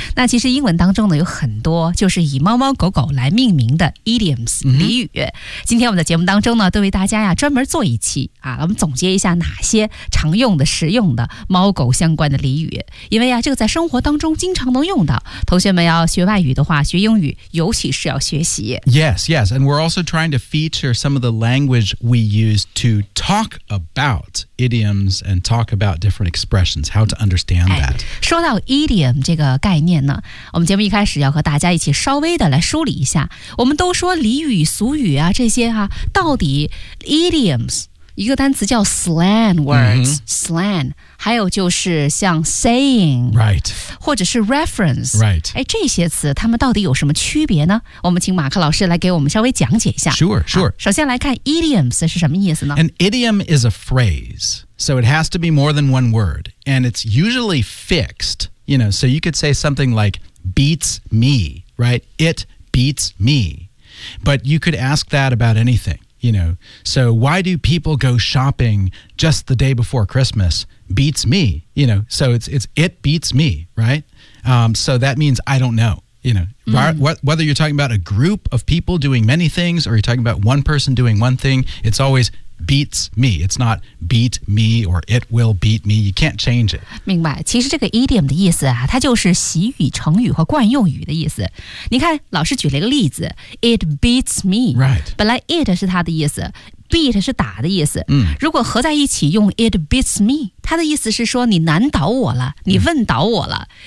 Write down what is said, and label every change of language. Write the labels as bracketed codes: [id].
[zh] 那其实英文当中呢，有很多就是以猫猫狗狗来命名的 idioms、俚语。今天我们的节目当中呢，都为大家呀专门做一期啊，我们总结一下哪些常用的实用的猫狗相关的俚语，因为啊这个在生活当中经常能用到。同学们要学外语的话，学英语尤其是要学习。 [en] Yes, yes, and we're also trying to feature some of the language we use to talk about idioms and talk about different expressions, how to understand that. [zh] 说到 idiom 这个概念呢，我们节目一开始要和大家一起稍微的来梳理一下。我们都说俚语俗语啊，这些啊，到底 idioms 一个单词叫 slang words,、slang， 还有就是像 saying, [en] right, [zh] 或者是 reference, [en] right, [zh] 这些词它们到底有什么区别呢？我们请马克老师来给我们稍微讲解一下。 [en] Sure, sure. [zh] 首先来看 idioms 是什么意思呢？ [en] An idiom is a phrase. So it has to be more than one word, and it's usually fixed, you know, so you could say something like beats me, right? It beats me. But you could ask that about anything, you know. So why do people go shopping just the day before Christmas? Beats me, you know, so it's it beats me, right? So that means I don't know. You know,、whether you're talking about a group of people doing many things or you're talking about one person doing one thing, it's always beats me. It's not beat me or it will beat me. You can't change it. [zh] 明白。其实这个 idiom 的意思啊，它就是习语、成语和惯用语的意思。你看，老师举了一个例子， it beats me. [en] Right. [zh] 本来 it 是它的意思，beat 是打的意思。如果合在一起用 it beats me， 它的意思是说你难倒我了，你问倒我了。